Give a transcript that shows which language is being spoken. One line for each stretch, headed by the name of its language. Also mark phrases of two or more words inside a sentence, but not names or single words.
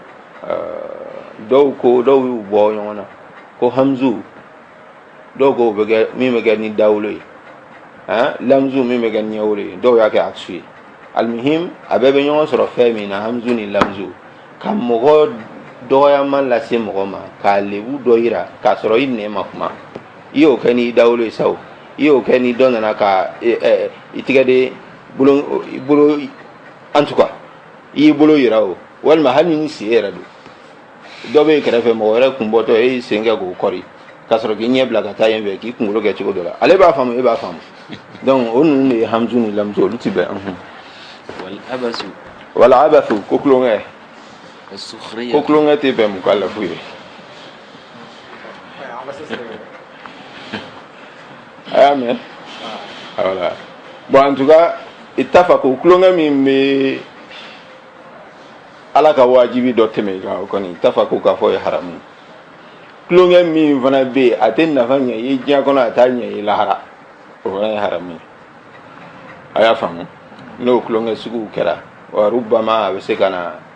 Bambara: dɔw y'u bɔ ɲɔgɔn na ko hamzu dɔw ko min bɛ kɛ ni dawulo ye lamzu min bɛ kɛ ɲɛwole dɔw y'a kɛ aksu ye almuhim a bɛɛ bɛ ɲɔgɔn sɔrɔ fɛn min na hamzu ni lamzu ka mɔgɔ dɔgɔyama lase mɔgɔ ma k'a lebu dɔ yira k'a sɔrɔ i nɛn ma kuma i y'o kɛ n'i dawolo ye sa o i y'o kɛ ni dɔ nana ka i tigɛ de bolo
French: en tout cas
Bambara: i y'i bolo yira o walima hali ni sen yɛrɛ don dɔ bɛ kɛrɛfɛ mɔgɔ wɛrɛ kun bɔtɔ e y'i sen kɛ k'o kɔri k'a sɔrɔ k'i ɲɛ bila ka taa yen fɛ k'i kunkolo kɛ cogo dɔ la ale b'a faamu e b'a faamu donc o ninnu de ye hamzu ni lamzu olu ti bɛn wala abasu ko kulonkɛ ko kulonkɛ tɛ bɛn mukalafu ye a y'a mɛn
French: voilà bon en tout cas
Bambara: ittafaku kulonkɛ min bɛ ala ka wajibi dɔ tɛmɛ kan o kɔni ittafaku k'a fɔ ye haramu kulonkɛ min fana bɛ yen a tɛ nafa ɲɛ i ye diɲɛ kɔnɔ a t'a ɲɛ i lahara o fana ye haramu ye a y'a faamu n'o kulonkɛ suguw kɛra wa rubama a bɛ se ka na